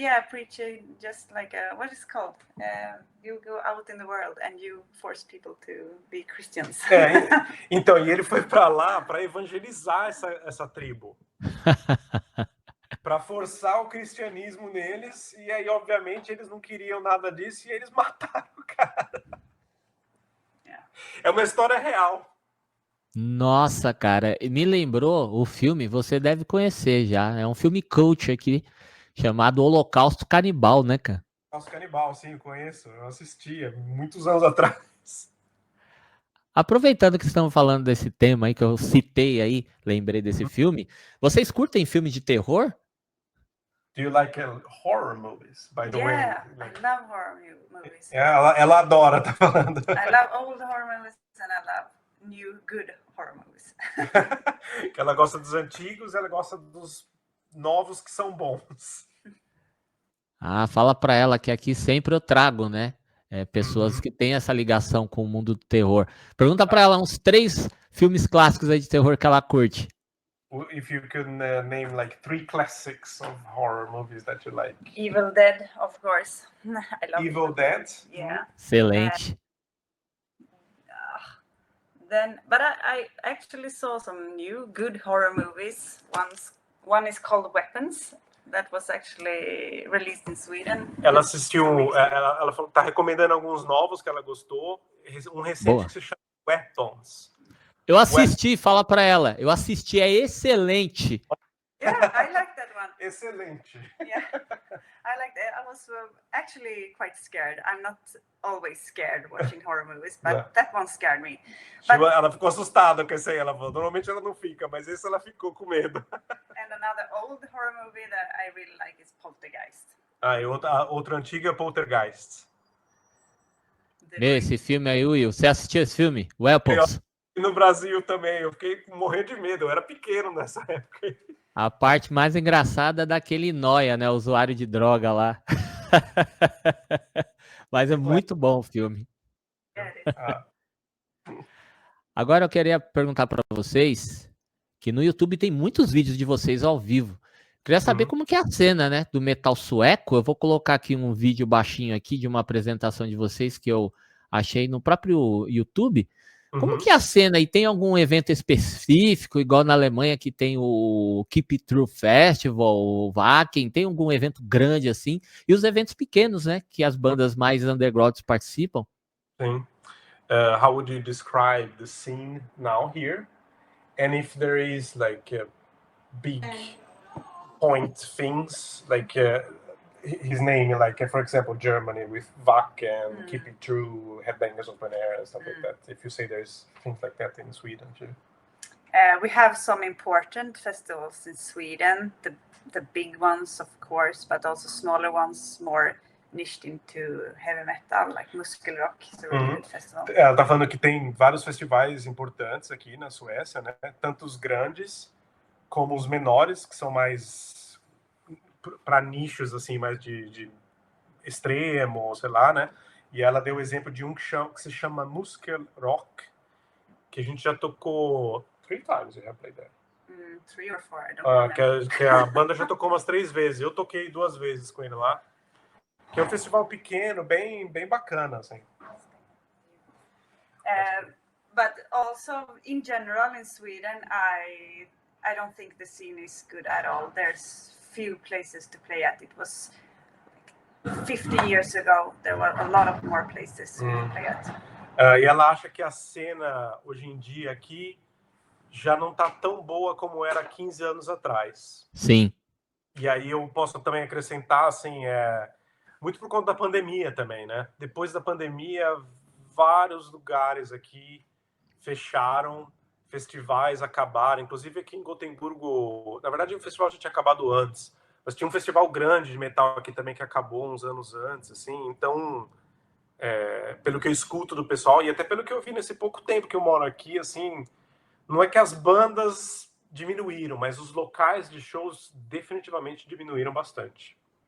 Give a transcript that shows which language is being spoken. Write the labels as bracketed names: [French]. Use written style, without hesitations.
[English] Preaching, just like what is it called? You go out in the world and you force people to be Christians. [Portuguese] Então, e ele foi para lá para evangelizar essa tribo. para forçar o cristianismo neles, e aí, obviamente, eles não queriam nada disso e eles mataram o cara. É uma história real. Nossa, cara, me lembrou o filme, você deve conhecer já. É um filme cult aqui, chamado Holocausto Canibal, né, cara? Nossa, Canibal, sim, eu conheço. Eu assistia muitos anos atrás. Aproveitando que estamos falando desse tema aí, que eu citei aí, lembrei desse filme. Vocês curtem filme de terror? [English] Do you like horror movies, by the way? Yeah, I love horror movies. [Portuguese] Ela adora, tá falando. [English] I love old horror movies and I love new good horror movies. [Portuguese] Que ela gosta dos antigos, ela gosta dos novos que são bons. Ah, fala pra ela que aqui sempre eu trago, né? Pessoas que têm essa ligação com o mundo do terror. Pergunta pra ela uns 3 filmes clássicos aí de terror que ela curte. [English] If you could name like 3 classics of horror movies that you like. Evil Dead, of course. I love Evil Dead. Yeah. [Portuguese] Excelente. [English] But I actually saw some new good horror movies. One is called Weapons. That was actually released in Sweden. [Portuguese] Ela assistiu, ela falou, tá recomendando alguns novos que ela gostou. Um recente Boa. que se chama Weapons. Eu assisti, fala pra ela. Eu assisti, é excelente. [English] Yeah, I like that one. [Portuguese] Excelente. [English] Yeah, I like that. I was actually quite scared. I'm not always scared watching horror movies, but Yeah. that one scared me. But, [Portuguese] Ela ficou assustada com esse aí. Ela falou, normalmente ela não fica, mas esse ela ficou com medo. [English] and another old horror movie that I really like is Poltergeist. [Portuguese] Ah, e outra antiga é Poltergeist. Esse filme aí, Will. Você assistiu esse filme? Weapons. E no Brasil também, eu fiquei morrendo de medo. Eu era pequeno nessa época. A parte mais engraçada é daquele Noia, né? Usuário de droga lá. Mas é muito bom o filme. Agora eu queria perguntar para vocês que no YouTube tem muitos vídeos de vocês ao vivo. Queria saber como que é a cena, né, do metal sueco. Eu vou colocar aqui um vídeo baixinho aqui de uma apresentação de vocês que eu achei no próprio YouTube. Como que é a cena? E tem algum evento específico, igual na Alemanha que tem o Keep It True Festival, o Wacken, tem algum evento grande assim? E os eventos pequenos, né, que as bandas mais undergrounds participam? Sim. [English] How would you describe the scene now here? And if there is like big point things, like his name, like for example, Germany with Wacken, Keep It True, Headbangers Open Air, and stuff like that. If you say there's things like that in Sweden too. We have some important festivals in Sweden, the big ones, of course, but also smaller ones, more niched into heavy metal, like Muskelrock is a really good festival. [Portuguese] Ela tá falando que tem vários festivais importantes aqui na Suécia, né? Tanto os grandes como os menores, que são mais para nichos, assim, mais de extremo, sei lá, né? E ela deu o exemplo de um que se chama Muskelrock, que a gente já tocou [English] 3 times, [Portuguese] já [English] played there. 3 or 4, I don't remember. [Portuguese] Que a banda já tocou umas 3 vezes. Eu toquei 2 vezes com ele lá. Que é um festival pequeno, bem bacana, assim. [English] But also, in general, in Sweden, I don't think the scene is good at all. There's few places to play at. It was 50 years ago. There were a lot of more places to play at. [Portuguese] E ela acha que a cena, hoje em dia, aqui, já não tá tão boa como era 15 anos atrás. Sim. E aí eu posso também acrescentar, assim, muito por conta da pandemia também, né? Depois da pandemia, vários lugares aqui fecharam, festivais acabaram, inclusive aqui em Gotemburgo, na verdade o festival já tinha acabado antes, mas tinha um festival grande de metal aqui também que acabou uns anos antes, assim, então, pelo que eu escuto do pessoal, e até pelo que eu vi nesse pouco tempo que eu moro aqui, assim, não é que as bandas diminuíram, mas os locais de shows definitivamente diminuíram bastante.